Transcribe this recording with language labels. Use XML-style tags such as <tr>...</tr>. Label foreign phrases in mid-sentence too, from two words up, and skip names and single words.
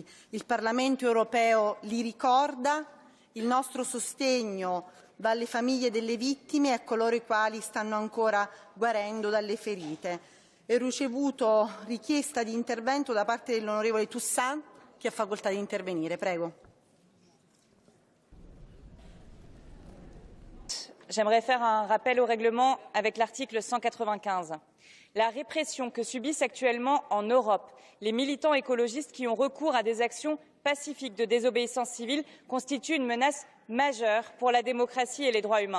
<it>Il Parlamento Europeo li ricorda. Il nostro sostegno va alle famiglie delle vittime e a coloro i quali stanno ancora guarendo dalle ferite. Ho ricevuto richiesta di intervento da parte dell'onorevole Toussaint, che ha facoltà di intervenire. Prego.</it> <fr>J'aimerais faire un rappel au règlement avec l'article 195. la répression que subissent actuellement en Europe les militants écologistes qui ont recours à des actions pacifiques de désobéissance civile constitue une menace majeure pour la démocratie et les droits humains.</fr>